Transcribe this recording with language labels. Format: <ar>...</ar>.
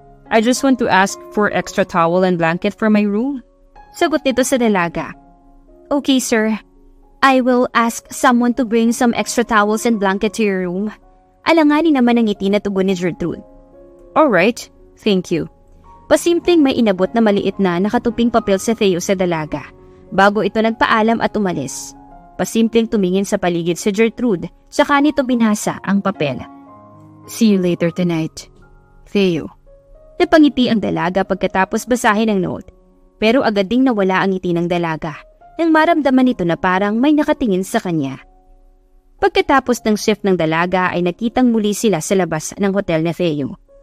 <en>I just want to ask for extra towel and blanket for my room.</en> <tl>Sagot nito sa dalaga. Okay, sir.</tl> <en>I will ask someone to bring some extra towels and blanket to your room.</en> <tl>Alanganin naman ang ngiti na tugon ni Gertrude.</tl> <en>Alright, thank you.</en> <tl>Pasimpleng may inabot na maliit na nakatuping papel sa Theo sa dalaga. Bago ito nagpaalam at umalis. Pasimpleng tumingin sa paligid si Gertrude, saka nito binasa ang papel.</tl> <en>See you later tonight, Theo.</en> <tl>Napangiti ang dalaga pagkatapos basahin ang note. Pero agad ding nawala ang ngiti ng dalaga nang maramdaman nito na parang may nakatingin sa kanya. Pagkatapos ng shift ng dalaga ay nakitang muli sila sa labas ng hotel na Theo.</tl>